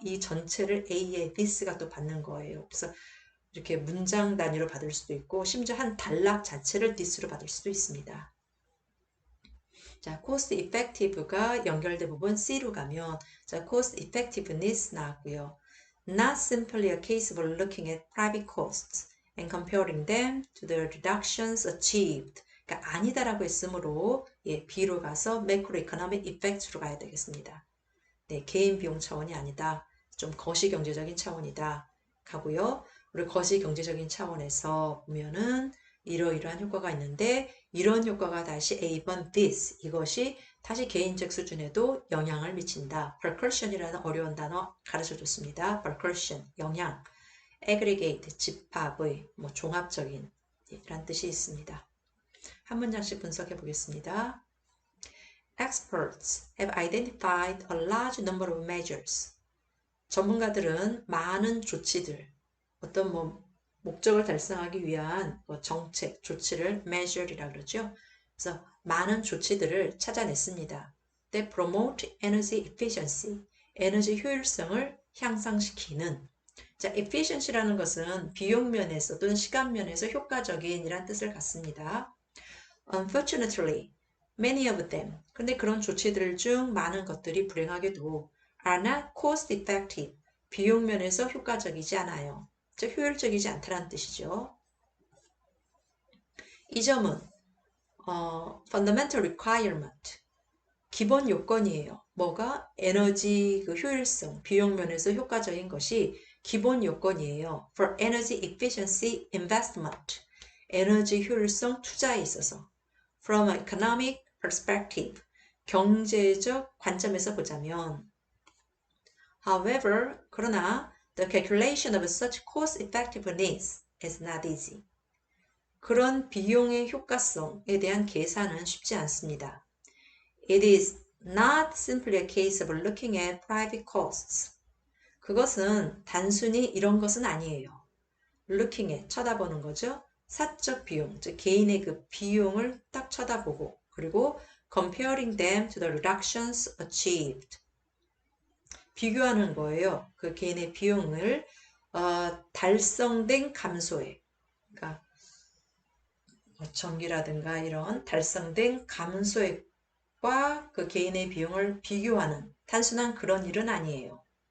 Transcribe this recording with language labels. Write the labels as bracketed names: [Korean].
[Korean] 이 전체를 A의 this가 또 받는 거예요. 그래서 이렇게 문장 단위로 받을 수도 있고 심지어 한 단락 자체를 this로 받을 수도 있습니다. 자, cost effective가 연결된 부분 C로 가면 자, cost effectiveness 나왔고요. [English] Not simply a case of looking at private costs and comparing them to the reductions achieved. [Korean] 그러니까 아니다라고 했으므로 B로 가서 macroeconomic effects로 가야 되겠습니다. 네, 개인 비용 차원이 아니다. 좀 거시경제적인 차원이다. 가고요. 우리 거시경제적인 차원에서 보면은 이러이러한 효과가 있는데 이런 효과가 다시 A번 this 이것이 다시 개인적 수준에도 영향을 미친다. percussion이라는 어려운 단어 가르쳐 줬습니다. percussion 영향, aggregate 집합의 종합적인 이란 뜻이 있습니다. 한 문장씩 분석해 보겠습니다. [English] Experts have identified a large number of measures. [Korean] 전문가들은 많은 조치들, 어떤 목적을 달성하기 위한 정책, 조치를 measure이라고 그러죠. 그래서 많은 조치들을 찾아냈습니다. [English] That promote energy efficiency, [Korean] 에너지 효율성을 향상시키는. 자, efficiency라는 것은 비용 면에서 또는 시간 면에서 효과적인 이란 뜻을 갖습니다. [English] Unfortunately, many of them. [Korean] 근데 그런 조치들 중 많은 것들이 불행하게도 [English] are not cost effective. [Korean] 비용 면에서 효과적이지 않아요. 즉 효율적이지 않다는 뜻이죠. 이 점은 fundamental requirement, 기본 요건이에요. 뭐가? 에너지 그 효율성, 비용 면에서 효과적인 것이 기본 요건이에요. [English] For energy efficiency investment, [Korean] 에너지 효율성 투자에 있어서. [English] From an economic perspective, [Korean] 경제적 관점에서 보자면. [English] However, [Korean] 그러나 [English] the calculation of such cost effectiveness is not easy. [Korean] 그런 비용의 효과성에 대한 계산은 쉽지 않습니다. [English] It is not simply a case of looking at private costs. [Korean] 그것은 단순히 이런 것은 아니에요. [English] looking at, [Korean] 쳐다보는 거죠. 사적 비용, 즉 개인의 그 비용을 딱 쳐다보고 그리고 [English] comparing them to the reductions achieved. [Korean] 비교하는 거예요. 그 개인의 비용을 달성된 감소에, 그러니까 전기라든가 이런 달성된 감소액과 그 개인의 비용을 비교하는 단순한 그런 일은 아니에요.